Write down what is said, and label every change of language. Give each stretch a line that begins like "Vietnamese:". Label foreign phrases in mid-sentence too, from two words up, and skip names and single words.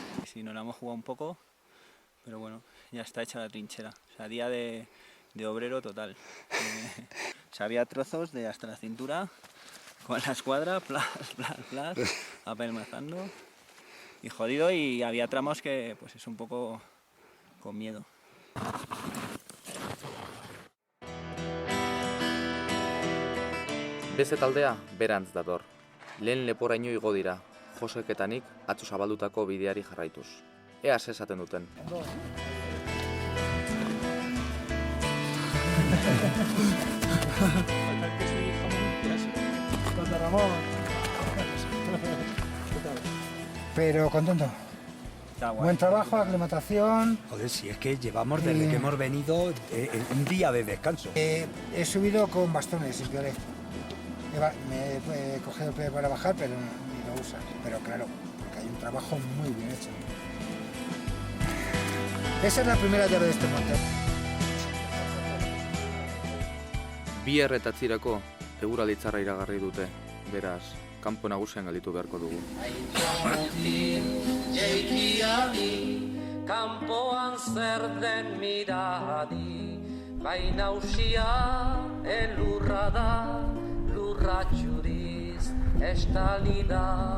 Spanish: sí, nos la hemos jugado un poco, pero bueno, ya está hecha la trinchera. O sea, día de obrero total. O sea, había trozos de hasta la cintura, con la escuadra, plas, plas, plas, apelmazando. Y jodido, y había tramos que pues es un poco con miedo.
Basque: Beste taldea berantz dator. Lehen leporaino igo dira, Josek eta nik atzo zabaldutako bideari jarraituz. Ea ze esaten duten.
Spanish: Pero contento. Buen trabajo, aclimatación. Joder, si es que llevamos desde que hemos venido un día de descanso. He subido con bastones, sin piolet. Me he cogido el pie para bajar, pero ni lo usas. Pero claro, porque hay un trabajo muy bien hecho. Esa es la primera llave de este monte.
Basque: Bihar eta atzirako eguralditzarra iragarri dute, beraz, kanpo nagusian gelditu beharko dugu. Kanpoan zer den miradi, bai nausia elurra da, lurra txuriz estali da.